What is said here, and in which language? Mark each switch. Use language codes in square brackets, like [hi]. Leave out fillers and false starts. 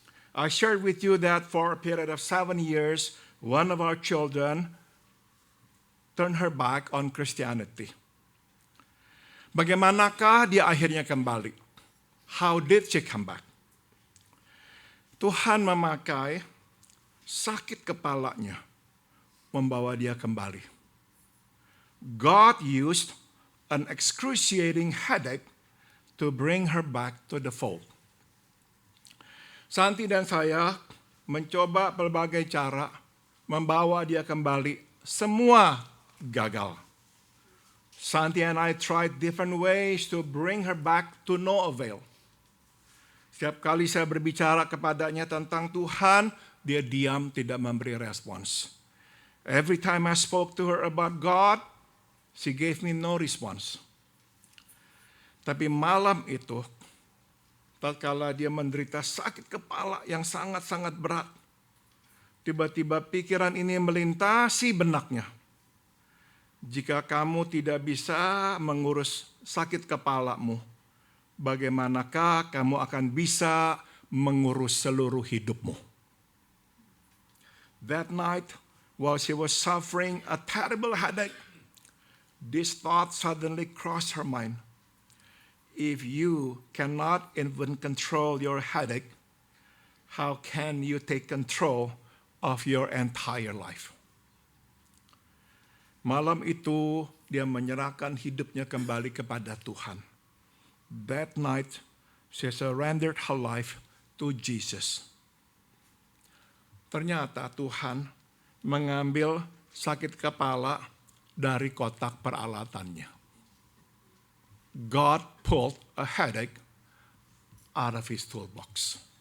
[en] I shared with you that for a period of 7 years, one of our children turned her back on Christianity. [id] Bagaimanakah dia akhirnya kembali? [en] How did she come back? [id] Tuhan memakai sakit kepalanya membawa dia kembali. [en] God used an excruciating headache to bring her back to the fold. [id] Santi dan saya mencoba berbagai cara membawa dia kembali. Semua gagal. [en] Santi and I tried different ways to bring her back to no avail. [id] Setiap kali saya berbicara kepadanya tentang Tuhan, dia diam, tidak memberi respons. [en] Every time I spoke to her about God, she gave me no response. [id] Tapi malam itu, tatkala dia menderita sakit kepala yang sangat-sangat berat, tiba-tiba pikiran ini melintasi benaknya. Jika kamu tidak bisa mengurus sakit kepalamu, bagaimanakah kamu akan bisa mengurus seluruh hidupmu? [en] That night, while she was suffering a terrible headache, this thought suddenly crossed her mind. If you cannot even control your headache, how can you take control of your entire life? [id] Malam itu dia menyerahkan hidupnya kembali kepada Tuhan. [en] That night, she surrendered her life to Jesus. [id] Ternyata Tuhan mengambil sakit kepala dari kotak peralatannya. [en] God pulled a headache out of his toolbox.